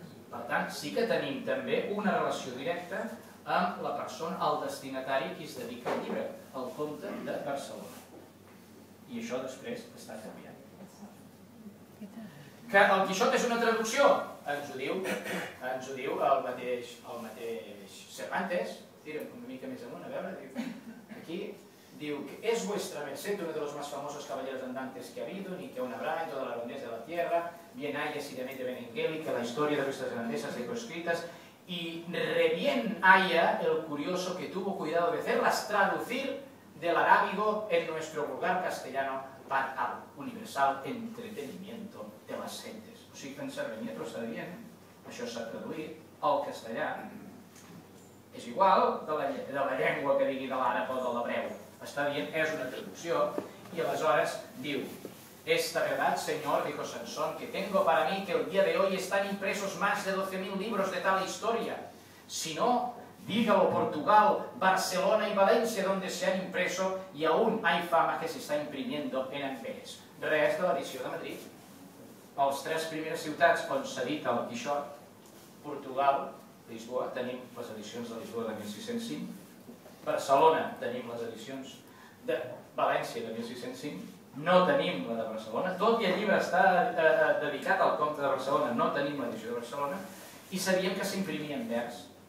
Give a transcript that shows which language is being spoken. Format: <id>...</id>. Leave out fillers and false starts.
<ca>Per tant, sí que tenim també una relació directa amb la persona, el destinatari qui es dedica al llibre, el comte de Barcelona. I això després està canviant. Que el Quixot és una traducció? Ens ho diu el mateix Cervantes. Tira una mica més amunt, a veure, aquí diu que</ca> <es>es vuestra merced uno de los más famosos caballeros andantes que ha habido, ni que una habrá en toda la grandeza de la tierra, bien haya si de mente benengélica la historia de vuestras grandezas escritas, y re bien haya el curioso que tuvo cuidado de hacerlas traducir del arábigo en nuestro vulgar castellano para el universal entretenimiento de las gentes. O sigui que en Cervanyet ho està dient, això s'ha traduït al castellà. És igual de la llengua que digui de l'àrab o de l'hebreu.</es> <ca>Està dient, és una traducció, y aleshores diu,</ca> <es>esta verdad, señor, dijo Sansón, que tengo para mí que el día de hoy están impresos más de 12.000 libros de tal historia. Si no, dígalo Portugal, Barcelona y Valencia, donde se han impreso, y aún hay fama que se está imprimiendo en Amberes.</es> <ca>Res de l'edició de Madrid. Les 3 primeres ciutats on s'ha dit el Quixot, Portugal, Lisboa, tenim les edicions de Lisboa de 1605, Barcelona tenim les edicions de València de 1605, no tenim la de Barcelona, tot i el llibre està dedicat al comte de Barcelona, no tenim l'edició de Barcelona, i sabíem que s'imprimia en vers.</ca>